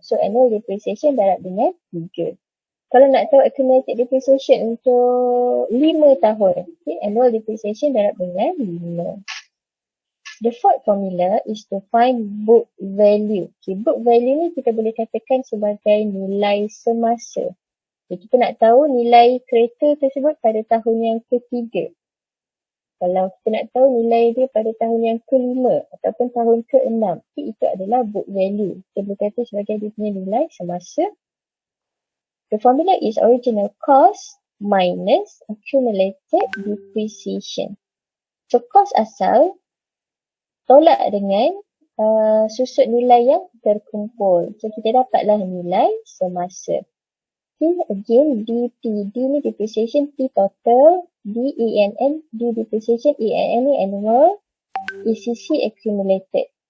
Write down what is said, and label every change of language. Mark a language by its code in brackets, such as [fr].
[ms] So annual depreciation darab dengan 3. Kalau nak tahu accumulated depreciation untuk 5 tahun. Okay, annual depreciation darab dengan 5. [en] The fourth formula is to find book value. [ms] Okay, book value ni kita boleh katakan sebagai nilai semasa. Okay, kita nak tahu nilai kereta tersebut pada tahun yang ketiga. Kalau kita nak tahu nilai dia pada tahun yang kelima ataupun tahun ke-6, okay, itu adalah book value. Kita boleh kata sebagai dia punya nilai semasa. [en] The formula is original cost minus accumulated depreciation. [ms] So cost asal tolak dengan susut nilai yang terkumpul. So kita dapatlah nilai semasa. Okay, again DT, D ni depreciation, T total, DENN, D depreciation, ENN ni annual, ECC accumulated.